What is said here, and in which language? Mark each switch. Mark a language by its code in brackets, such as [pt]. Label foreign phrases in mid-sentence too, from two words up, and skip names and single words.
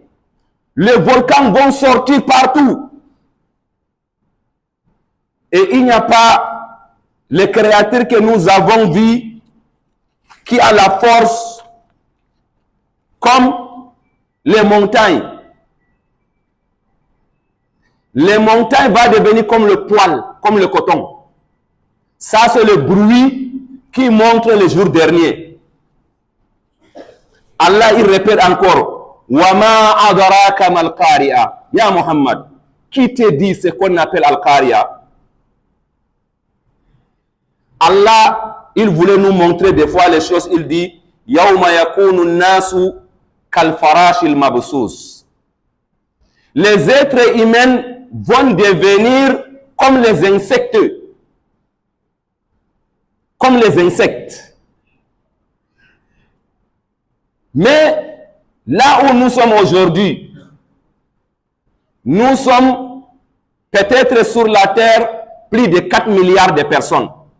[fr] Les volcans vont sortir partout. Et il n'y a pas les créatures que nous avons vues qui a la force comme les montagnes. Les montagnes vont devenir comme le poil, comme le coton. Ça, c'est le bruit qui montre le jour dernier. Allah, il répète encore. [ar] وما أدراك ما القارعة. يا محمد, [fr] qui te dit ce qu'on appelle al-qari'a? Allah, il voulait nous montrer des fois les choses. Il dit [ar] يوم يكون الناس كالفراش المبثوث. [fr] Les êtres humains vont devenir comme les insectes. Comme les insectes. Mais là où nous sommes aujourd'hui, nous sommes peut-être sur la terre plus de 4 milliards de personnes.